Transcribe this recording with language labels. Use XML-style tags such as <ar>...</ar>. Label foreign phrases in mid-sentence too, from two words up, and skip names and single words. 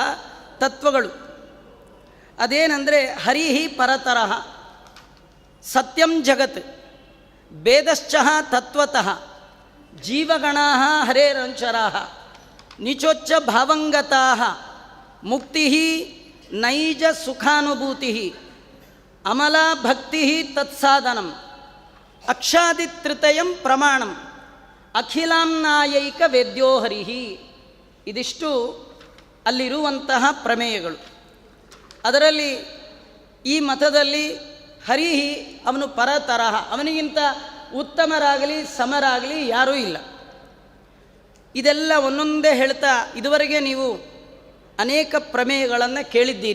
<kn>ತತ್ವಗಳು ಅದೇನೆಂದರೆ,</kn> <sa>ಹರಿಹಿ ಪರತರಹ, ಸತ್ಯಂ ಜಗತ್, ಭೇದಶ್ಚ ತತ್ವತಃ, ಜೀವಗಣಾ ಹರೇರಂಚರಾ, ನಿಚೋಚ್ಚ ಭಾವಂಗತಾ, ಮುಕ್ತಿ ನೈಜ ಸುಖಾನುಭೂತಿ, ಅಮಲಾ ಭಕ್ತಿ ತತ್ಸಾಧನಂ, ಅಕ್ಷಾದಿತೃತಯಂ ಪ್ರಮಾಣಂ, ಅಖಿಲಾಂನಾಯೈಕ ವೇದ್ಯೋ ಹರಿಹಿ.</sa> <kn>ಇದಿಷ್ಟು ಅಲ್ಲಿರುವಂತಹ ಪ್ರಮೇಯಗಳು. ಅದರಲ್ಲಿ ಈ ಮತದಲ್ಲಿ ಹರಿಹಿ ಅವನು ಪರತರಹ, ಅವನಿಗಿಂತ ಉತ್ತಮರಾಗಲಿ ಸಮರಾಗಲಿ ಯಾರೂ ಇಲ್ಲ. ಇದೆಲ್ಲ ಒಂದೊಂದೇ ಹೇಳ್ತಾ ಇದುವರೆಗೆ ನೀವು ಅನೇಕ ಪ್ರಮೇಯಗಳನ್ನು ಕೇಳಿದ್ದೀರಿ.</kn>